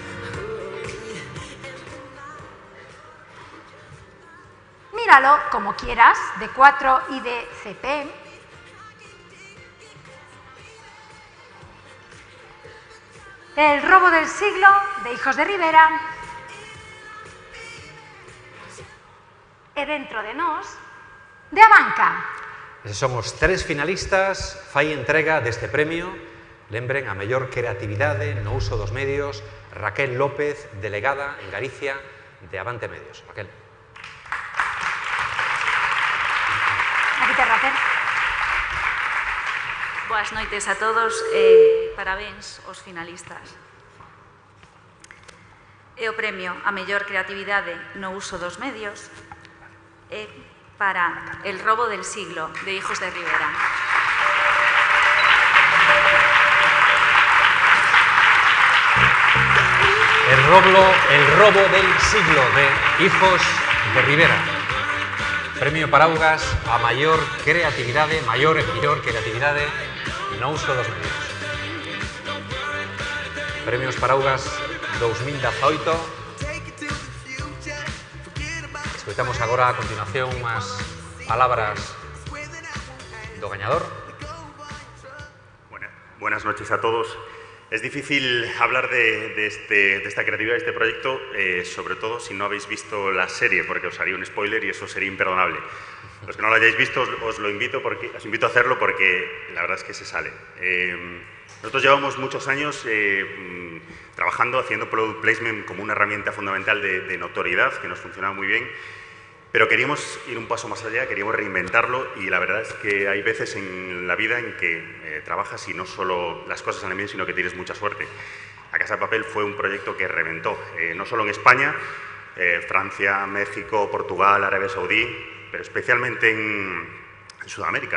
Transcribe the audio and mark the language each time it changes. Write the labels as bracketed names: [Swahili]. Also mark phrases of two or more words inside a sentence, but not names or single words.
[Spanish] Míralo como quieras, de 4 y de CP. El robo del siglo, de Hijos de Rivera. [Galician] E dentro de nós, de Abanca. Eses son os 3 finalistas, fai entrega deste premio. Lembren a mellor creatividade no uso dos medios, Raquel López, delegada en Galicia de Avante Medios. Raquel. Aquí te, Raquel. Boas noites a todos e parabéns aos finalistas. E o premio a mellor creatividade no uso dos medios é para El robo del siglo, de Hijos de Rivera. El robo del siglo, de Hijos de Rivera. Premio Paraugas a maior creatividade, maior e mellor creatividade no uso dos medios. Premios Paraugas 2018. Escoitamos agora a continuación unhas palabras do gañador. [Spanish] Buenas noches a todos. Es difícil hablar de esta creatividad, de este proyecto, sobre todo si no habéis visto la serie, porque os haría un spoiler y eso sería imperdonable. Los que no lo hayáis visto, os invito a hacerlo porque la verdad es que se sale. Nosotros llevamos muchos años trabajando, haciendo [English] product placement [Spanish] como una herramienta fundamental de notoriedad, que nos funcionaba muy bien, pero queríamos ir un paso más allá, queríamos reinventarlo y la verdad es que hay veces en la vida en que trabajas y no solo las cosas salen bien, sino que tienes mucha suerte. La Casa de Papel fue un proyecto que reventó, no solo en España, Francia, México, Portugal, Arabia Saudí, pero especialmente en Sudamérica.